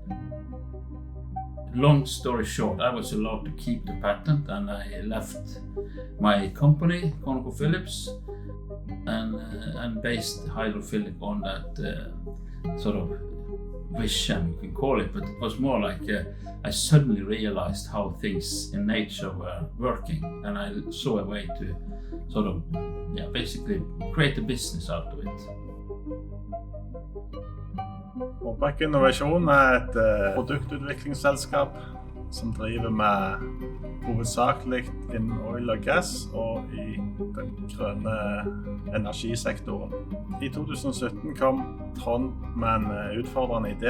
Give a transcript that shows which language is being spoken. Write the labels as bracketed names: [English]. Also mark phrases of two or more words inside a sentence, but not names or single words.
[English] Long story short, I was allowed to keep the patent, and I left my company, ConocoPhillips, and based Hydrophilic on that sort of vision, you can call it, but it was more like I suddenly realized how things in nature were working, and I saw a way to sort of basically create a business out of it. [Norwegian] Roback Innovasjon et produktutviklingsselskap som driver med hovedsakelig innen oil og gass og i den grønne energisektoren. I 2017 kom Trond med en utfordrende idé.